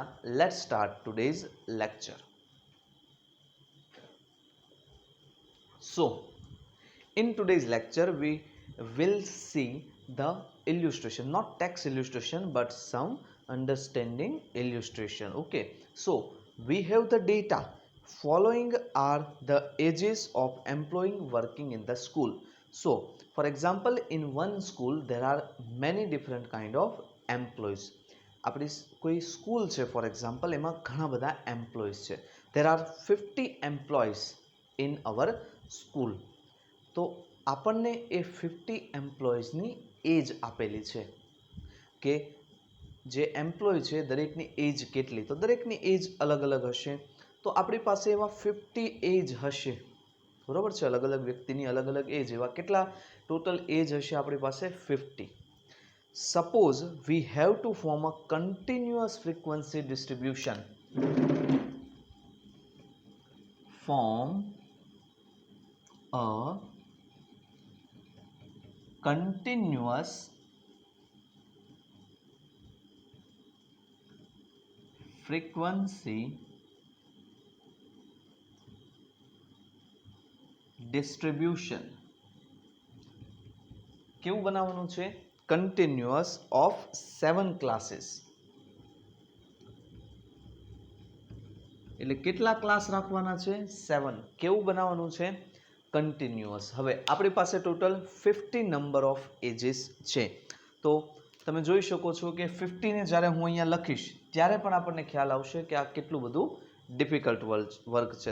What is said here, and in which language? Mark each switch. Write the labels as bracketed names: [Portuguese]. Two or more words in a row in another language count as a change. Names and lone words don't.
[English] Let's start today's lecture. So in today's lecture, we will see the illustration, not text illustration, but some understanding illustration. Okay, so we have the data. Following are the ages of employee working in the school. So for example, in one school there are many different kind of employees. [Gujarati] આપણી કોઈ સ્કૂલ છે [English] for example, [Gujarati] એમાં ઘણા બધા એમ્પ્લોઈઝ છે. [English] there are 50 employees in our school. [Gujarati] તો આપણને એ 50 [English] employeesની age [Gujarati] આપેલી છે કે જે એમ્પ્લોય છે દરેકની એજ કેટલી, તો દરેકની એજ અલગ અલગ હશે. તો આપણી પાસે એવા 50 એજ હશે, બરોબર છે, અલગ અલગ વ્યક્તિની અલગ અલગ એજ. એવા કેટલા [English] total age [Gujarati] હશે આપણી પાસે? 50. [English] Suppose we have to form a continuous frequency distribution. Form a continuous frequency distribution. [Gujarati] કેવું બનાવવાનું છે? [English] continuous of 7 classes. [Gujarati] એટલે કેટલા ક્લાસ રાખવાના છે? 7. કેવું બનાવવાનું છે? કન્ટિન્યુઅસ. હવે આપણી પાસે [English] total 50 number of ages [Gujarati] છે. તો તમે જોઈ શકો છો કે 50 ને જ્યારે હું અહીંયા લખીશ ત્યારે પણ આપણને ખ્યાલ આવશે કે આ કેટલું બધું [English] difficult work [Gujarati] છે.